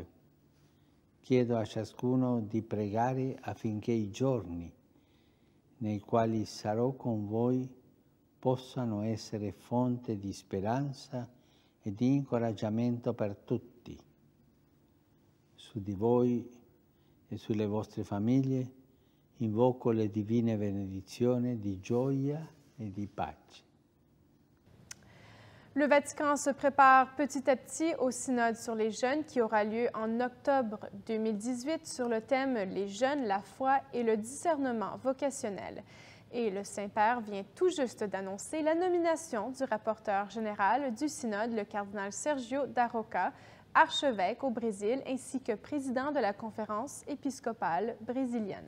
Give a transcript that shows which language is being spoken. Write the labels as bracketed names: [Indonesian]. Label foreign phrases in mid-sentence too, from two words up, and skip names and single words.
[Italian] Chiedo a ciascuno di pregare affinché i giorni nei quali sarò con voi possano essere fonte di speranza e di incoraggiamento per tutti. Su di voi e sulle vostre famiglie invoco le divine benedizioni di gioia et de pace. [French] Le Vatican se prépare petit à petit au synode sur les jeunes qui aura lieu en octobre 2018 sur le thème « Les jeunes, la foi et le discernement vocationnel ». Et le Saint-Père vient tout juste d'annoncer la nomination du rapporteur général du synode, le cardinal Sergio Daroca, archevêque au Brésil ainsi que président de la conférence épiscopale brésilienne.